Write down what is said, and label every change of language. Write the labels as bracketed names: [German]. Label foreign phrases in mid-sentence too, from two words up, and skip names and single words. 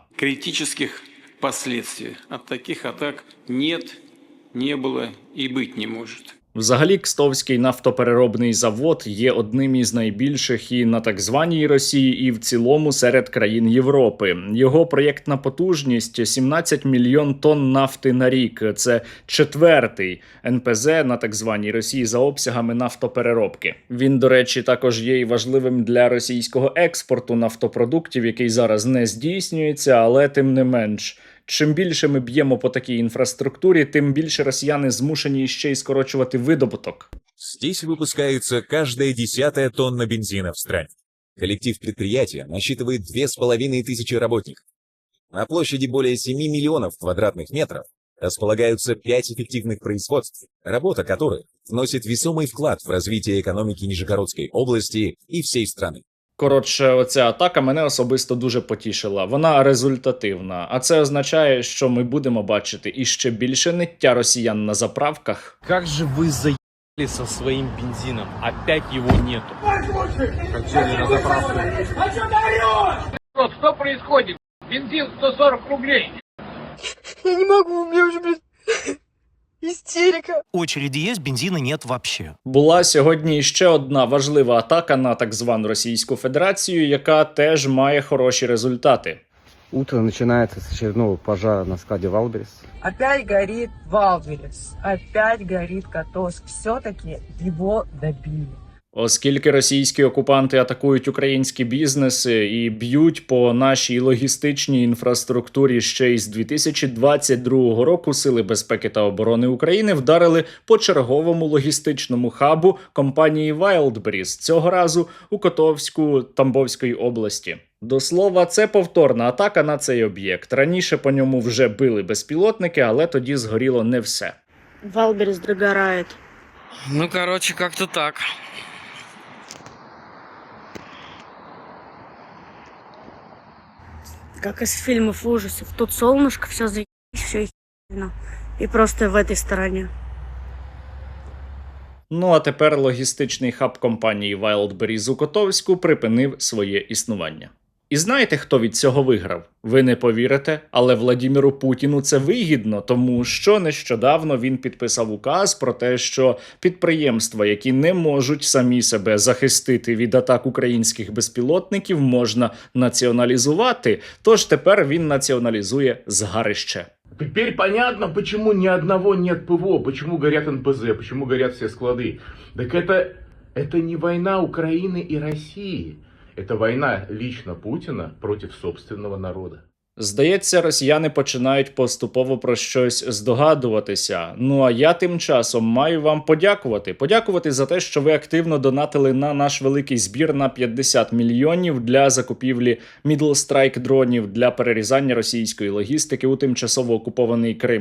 [Russian] Критических последствий от таких атак нет, не было и быть не может. [Ukrainian] Взагалі, Кстовський нафтопереробний завод є одним із найбільших і на так званій Росії, і в цілому серед країн Європи. Його проєктна потужність – 17 мільйон тонн нафти на рік. Це четвертий НПЗ на так званій Росії за обсягами нафтопереробки. Він, до речі, також є і важливим для російського експорту нафтопродуктів, який зараз не здійснюється, але тим не менш. Чим більше ми б'ємо по такій інфраструктурі, тим більше росіяни змушені ще й скорочувати видобуток. [Russian] Здесь выпускается каждая 10-я тонна бензина в стране. Коллектив предприятия насчитывает 2500 работников. На площади более 7 миллионов квадратных метров располагаются 5 эффективных производств, работа которых вносит весомый вклад в развитие экономики Нижегородской области и всей страны. [Ukrainian] Коротше, оця атака мене особисто дуже потішила. Вона результативна. А це означає, що ми будемо бачити іще більше ниття росіян на заправках. [Russian] Как же вы заебали со своим бензином? Опять его нету. Хотели на заправку. Что происходит? Бензин 140 рублей. Я не могу, у меня уже, блин, истерика. Очереди есть, бензина нет вообще. [Ukrainian] Була сьогодні ще одна важлива атака на так звану Російську Федерацію, яка теж має хороші результати. [Russian] Утро начинается с очередного пожара на складе Валберес. Опять горит Валберес, опять горит Котовск. Все-таки его добили. [Ukrainian] Оскільки російські окупанти атакують українські бізнеси і б'ють по нашій логістичній інфраструктурі ще із 2022 року, Сили безпеки та оборони України вдарили по черговому логістичному хабу компанії Wildberries, цього разу у Котовську Тамбовської області. До слова, це повторна атака на цей об'єкт. Раніше по ньому вже били безпілотники, але тоді згоріло не все. [Russian] Валберес догорает. Ну, короче, как-то так. Как из фильмов ужасов. Тут солнышко, все заебись, все ехидно. И просто в этой стороне. [Ukrainian] Ну а тепер логістичний хаб компанії Wildberries у Котовську припинив своє існування. І знаєте, хто від цього виграв? Ви не повірите, але Владіміру Путіну це вигідно, тому що нещодавно він підписав указ про те, що підприємства, які не можуть самі себе захистити від атак українських безпілотників, можна націоналізувати, тож тепер він націоналізує згарище. [Russian] Теперь понятно, почему ни одного нет ПВО, почему горят НПЗ, почему горят все склады. Так это не война Украины и России. Это война лично Путина против собственного народа. [Ukrainian] Здається, росіяни починають поступово про щось здогадуватися. Ну а я тим часом маю вам подякувати. Подякувати за те, що ви активно донатили на наш великий збір на 50 мільйонів для закупівлі Middle Strike дронів для перерізання російської логістики у тимчасово окупований Крим.